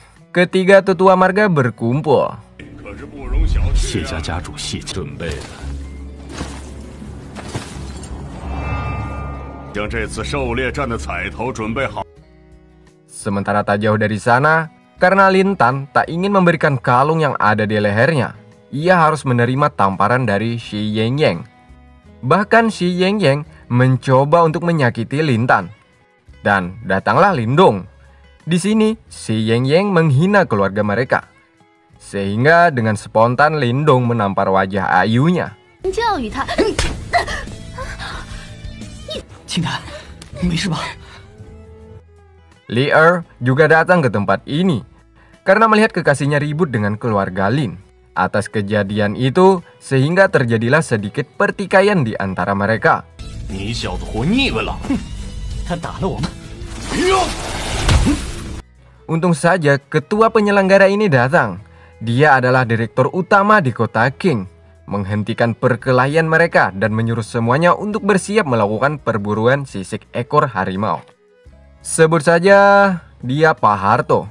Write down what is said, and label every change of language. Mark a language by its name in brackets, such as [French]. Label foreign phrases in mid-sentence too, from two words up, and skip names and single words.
[Indonesian] Ketiga tetua marga berkumpul. Sementara tak jauh dari sana, karena Lintan tak ingin memberikan kalung yang ada di lehernya, ia harus menerima tamparan dari Shi Yengyeng. Bahkan Shi Yengyeng mencoba untuk menyakiti Lintan. Dan datanglah Lindung. Di sini, Shi Yengyeng menghina keluarga mereka. Sehingga dengan spontan Lindung menampar wajah ayunya. [Chinese] 教育他。青檀，你没事吧？ [Indonesian] Li Er juga datang ke tempat ini karena melihat kekasihnya ribut dengan keluarga Lin. Atas kejadian itu, sehingga terjadilah sedikit pertikaian di antara mereka. [Chinese] 你小子活腻歪了！他打了我们。 [Indonesian] Untung saja ketua penyelenggara ini datang. Dia adalah direktur utama di kota King, menghentikan perkelahian mereka dan menyuruh semuanya untuk bersiap melakukan perburuan sisik ekor harimau. Sebut saja dia Pak Harto.